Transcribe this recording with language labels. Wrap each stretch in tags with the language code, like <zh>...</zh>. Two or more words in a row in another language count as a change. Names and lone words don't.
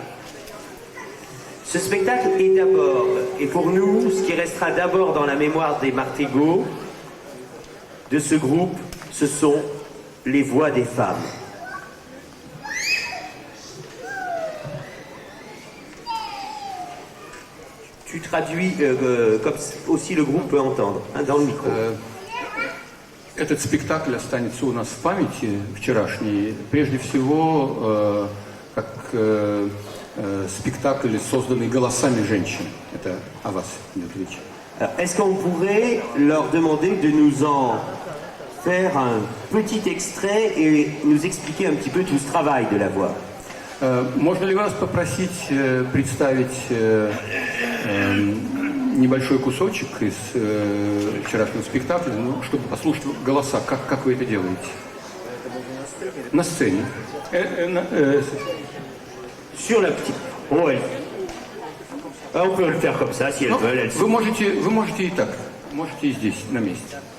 <fr>Ce spectacle est d'abord, et pour nous, ce qui restera d'abord dans la mémoire des Martégots, de ce groupe, ce sont les voix des femmes. Tu traduis comme aussi le groupe peut entendre, hein, dans le micro.</fr> <ru>Этот спектакль останется у нас в памяти вчерашний, прежде всего, как спектакль, созданный голосами женщин. Это о вас идет речь.</ru> <fr>Est-ce qu'on pourrait leur demander de nous en faire un petit extrait et nous expliquer un petit peu tout ce travail de la voix?</fr> <ru>Можно ли вас попросить представить небольшой кусочек из вчерашнего спектакля, чтобы послушать голоса, как вы это делаете? На сцене.</ru> <fr>Sur la petite... Oh, on peut le faire comme ça, si elles veulent.</fr> <ru>Вы можете и так. Можете и здесь, на месте.</ru>